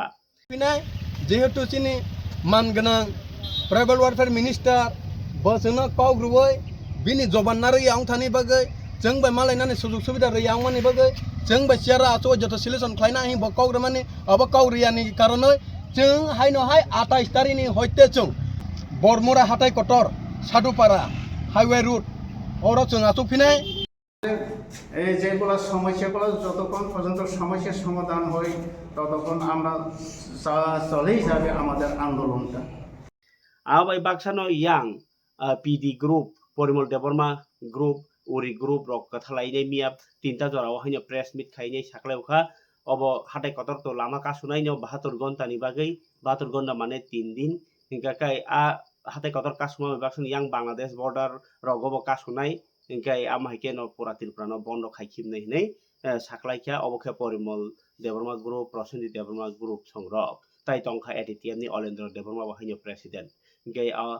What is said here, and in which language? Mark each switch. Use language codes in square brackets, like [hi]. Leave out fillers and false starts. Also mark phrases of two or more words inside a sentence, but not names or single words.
[trp] पिनाय जेहेतु चिनि मानगोनां [en] tribal welfare minister [trp] बसनो कावग्रुवै बिनि जबानारि आं थानि बगै जों बे मालायनानै सुजुग सुबिदा रैयां मानि बगै जों बे सियारा आचो जत सल्यूशन खायना हि बकावग्रमानि अब कावरियानि कारनै जों हायनो हाय 28 तारिखनि हयते जों बरमुरा हाथाय कतर सादुपारा [en] highway route [trp] और जों आचो फिनाय [bn] যেগুলো সমস্যাগুলো যতক্ষণ পর্যন্ত সমস্যার সমাধান হয় ততক্ষণ আমরা চলেই যাবে আমাদের আন্দোলনটা [trp] आबाय बाक्सानो यां PD ग्रुप परिमल देबर्मा ग्रुप उरी ग्रुप रक कथालायनाय मिया तीनटा जराव हायनो [en] press meet [trp] खायनाय साखलायखा अब हाथाय कतर तो लामा कासुनायनो 72 घन्टानि बागै 72 घन्टा माने 3 दिन हिंगाकाय हाथाय कतर कासुमा बाक्सन यां बांलादेश बॉर्डर रगबो कासुनाय हिंगाय आमाहायके न पुरा त्रिपुरानो बन्द खायखिबनाय नै साखलायखा अबखे परिमल देबर्मा ग्रुप प्रसेनजित देबर्मा ग्रुप संग्रह ताई तंखा एटीटीएम नि अलेन्द्र देबर्मा हायनो प्रेसिडेंट गई